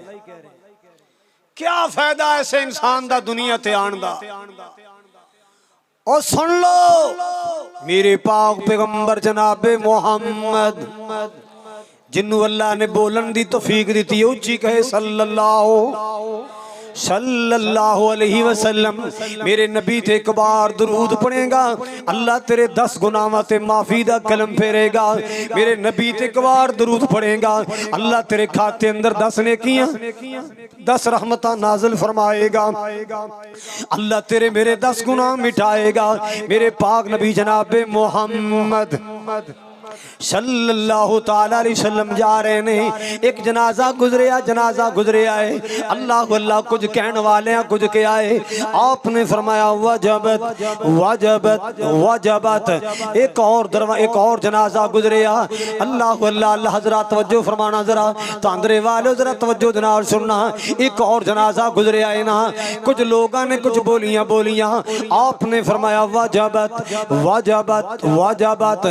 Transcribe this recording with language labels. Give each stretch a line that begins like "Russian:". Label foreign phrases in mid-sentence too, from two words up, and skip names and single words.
Punjabi: کیا فائدہ ایسے انسان دا دنیا تے آن دا. اور سن لو میرے پاک پیغمبر جناب محمد جنہوں اللہ نے بولن دی توفیق دی تھی، اچی کہے
Arabic: صلى الله عليه وسلم.
Punjabi: میرے نبی تے ایک بار درود پڑھے گا اللہ تیرے 10 گناہاں تے معافی دا قلم پھیرے گا. میرے نبی تے ایک بار درود پڑھے گا اللہ تیرے کھاتے اندر 10 نیکیاں 10 رحمتاں نازل فرمائے گا. اللہ تیرے میرے 10 گناہ مٹائے گا. میرے پاک نبی جناب محمد
Arabic: صلى الله تعالى عليه وسلم
Punjabi: جا رہے نے، ایک جنازہ گزریا ہے. اللہ اللہ کچھ کہنے والے ہیں کچھ کے آئے، آپ نے فرمایا
Arabic: وجبت وجبت وجبت.
Punjabi: ایک اور جنازہ گزریا۔ اللہ اللہ اللہ. حضرت توجہ فرمانا ذرا، تاندرے والے ذرا توجہ دے نال سننا. ایک اور جنازہ گزریا ہے نا، کچھ لوگوں نے کچھ بولیاں، آپ نے فرمایا
Arabic: وجبت وجبت وجبت.